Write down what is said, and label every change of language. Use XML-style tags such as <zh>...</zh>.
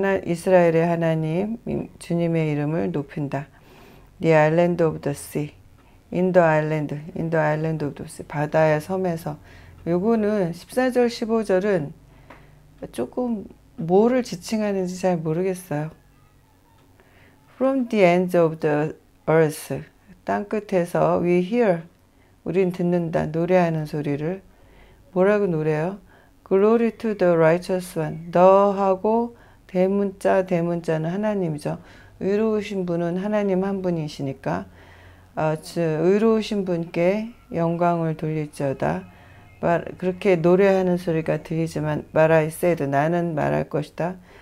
<ko>이스라엘의 하나님, 주님의 이름을 높인다.</ko> <en>The island of the sea. in the island of the sea.</en> <ko>바다의 섬에서. 요거는 14절, 15절은 조금 뭐를 지칭하는지 잘 모르겠어요.</ko> <en>From the ends of the earth.</en> <ko>땅 끝에서</ko> <en>we hear.</en> <ko>우린 듣는다. 노래하는 소리를. 뭐라고 노래해요?</ko> <en>Glory to the righteous one.</en> <ko>너하고 대문자는 하나님이죠. 의로우신 분은 하나님 한 분이시니까 의로우신 분께 영광을 돌릴지어다. 그렇게 노래하는 소리가 들리지만</ko> <en>But I said,</en> <ko>나는 말할 것이다.</ko>